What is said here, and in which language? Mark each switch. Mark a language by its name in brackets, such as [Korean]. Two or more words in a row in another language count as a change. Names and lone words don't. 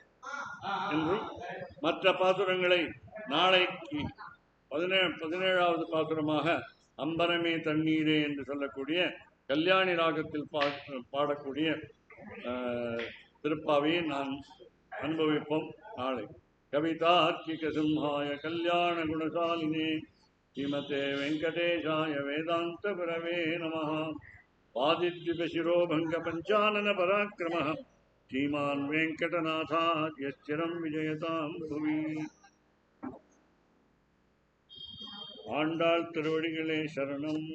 [Tamil] மற்ற பாசுரங்களை நாளைக்கு 17வது பாசுரமாக அம்பரமே தண்ணீரே என்று சொல்லக்கூடிய கல்யாணி ராகத்தில் பாடக்கூடிய திருப்பாவையை நான் அனுபவிப்போம் நாளை. [Sanskrit] कवितार्किक सिंहाय कल्याण गुणशालिने श्रीमते वेङ्कटेशाय वेदान्त गुरवे नमः. वादित्युपशिरोभङ्ग पञ्चानन पराक्रमः श्रीमान् वेङ्कटनाथार्य स्थिरं विजयतां भुवि. [Tamil] ஆண்டாள் திருவடிகளே சரணம்.